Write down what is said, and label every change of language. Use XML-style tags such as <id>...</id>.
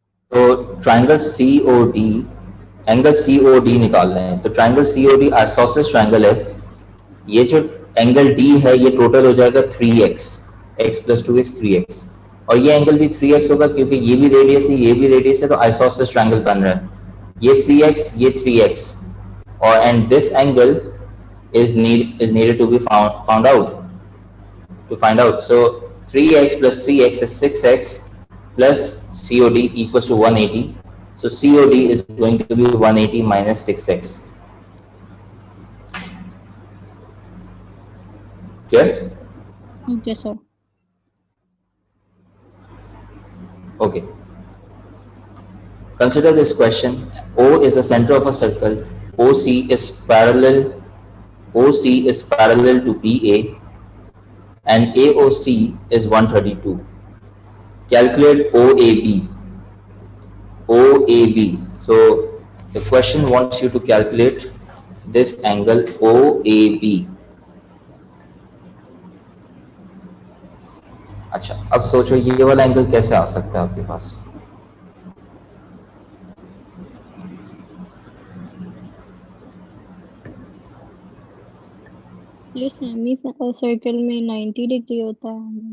<hi>तो triangle COD, angle COD निकाल रहे हैं. तो ट्रायंगल COD आइसोसेलेस ट्रायंगल है. ये जो एंगल D है ये टोटल हो जाएगा 3x, x plus 2x 3x, और ये एंगल भी 3x होगा क्योंकि ये भी रेडियस है, ये भी रेडियस है, तो आइसोसेलेस ट्रायंगल बन रहा है. ये 3x, ये 3x, और</hi> <en>And this angle is needed to be found out. To find out, so 3x plus 3x is 6x plus COD equals to 180. So COD is going to be 180 minus 6x. Clear?</en> <hi>Okay sir.</hi> <en>Okay. Consider this question. O is the center of a circle. OC is parallel OC is parallel to BA and AOC is 132. Calculate OAB. OAB. So the question wants you to calculate this angle OAB.</en> <hi>अच्छा, अब सोचो ये वाला angle कैसे आ सकता है आपके पास? Sir semi circle में 90 डिग्री होता है।</hi>